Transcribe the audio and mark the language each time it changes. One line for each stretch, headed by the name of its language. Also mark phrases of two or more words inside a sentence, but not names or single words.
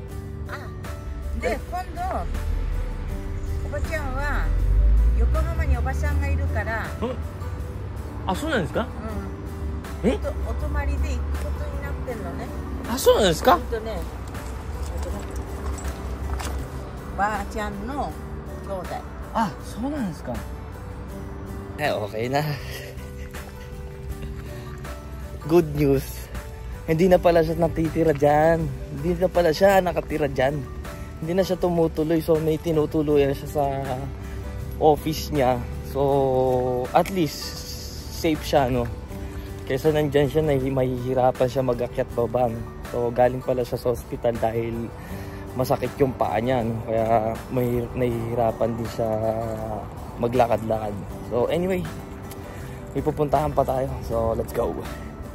Japanese: で、今度おばちゃんは横浜におばさんがいるから、あ、そうなんですか？うん。お泊まりで行くことになってんのね。あ、そうなんですか？ね、ばあちゃんの兄弟。あ、そうなんですか。はい、
Filipino: okay na.
English: good news,
Filipino: hindi na pala siya natitira dyan. Hindi na pala siya nakatira dyan. Hindi na siya tumutuloy. So may tinutuloy siya sa office niya. So at least safe siya, no? Kaysa nandyan siya, mahihirapan siya mag-akyat baba, no? So galing pala siya sa hospital dahil masakit yung paa niya, no? Kaya nahihirapan din siya maglakad-lakad.
English: So anyway,
Filipino: may pupuntahan pa tayo.
English: So let's go.